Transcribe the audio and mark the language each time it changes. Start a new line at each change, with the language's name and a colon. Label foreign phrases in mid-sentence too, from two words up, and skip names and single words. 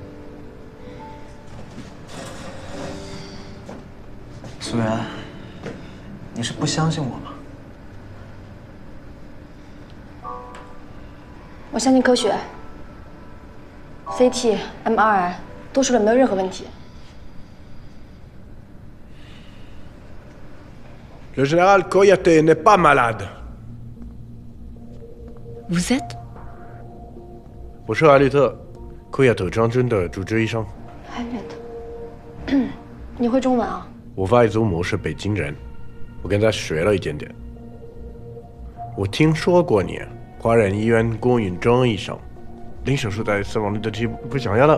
Chinese: 苏媛，你是不相信我吗？我相信科学 ，CT、MRI 都说了没有任何问题。
French: Le général Koyate n'est pas malade. Vous êtes
Chinese: 我是艾略特，库亚特将军的主治医生。艾略特，你会中文啊？我外祖母是北京人，我跟她学了一点点。我听说过你，华人医院郭允忠医生，零手术台死亡率的记录不想要了。